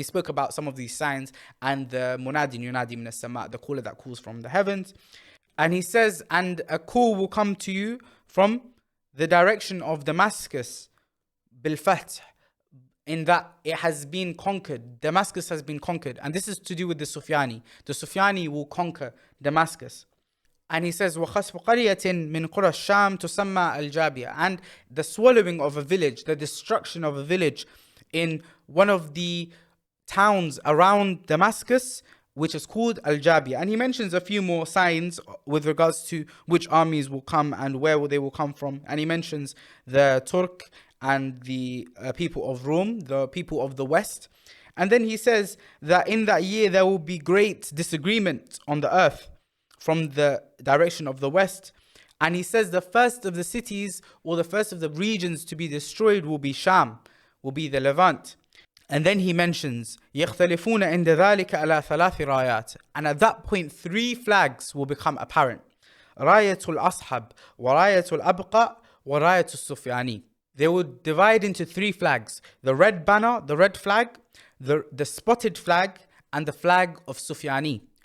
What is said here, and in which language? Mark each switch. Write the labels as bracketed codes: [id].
[en] We spoke about some of these signs and the [ar] مُنَادٍ يُنَادِي مِنَ السَّمَاءِ, [en] the caller that calls from the heavens. And he says, and a call will come to you from the direction of Damascus, بالفتح, in that it has been conquered. Damascus has been conquered. And this is to do with the Soufyani. The Soufyani will conquer Damascus. And he says, [ar] وَخَسْفُ قَرْيَةٍ مِّن قُرَى الشَّامِ تُسَمَّى الْجَابِيَةِ. [en] And the swallowing of a village, the destruction of a village in one of the towns around Damascus, which is called Al-Jabiyah. And he mentions a few more signs with regards to which armies will come and where they will come from. And he mentions the Turk and the people of Rome, the people of the West. And then he says that in that year there will be great disagreement on the earth from the direction of the West. And he says the first of the cities or the first of the regions to be destroyed will be Sham, will be the Levant. And then he mentions [ar] يَخْتَلِفُونَ عِنْدَ ذَلِكَ عَلَى ثَلَاثِ رَايَاتٍ. [en] And at that point 3 flags will become apparent. [ar] رَايَةُ الْأَصْحَبِ وَرَايَةُ الْأَبْقَى وَرَايَةُ السُّفْيَانِ. [en] They will divide into 3 flags. The red banner, the red flag, the spotted flag, and the flag of Soufyani.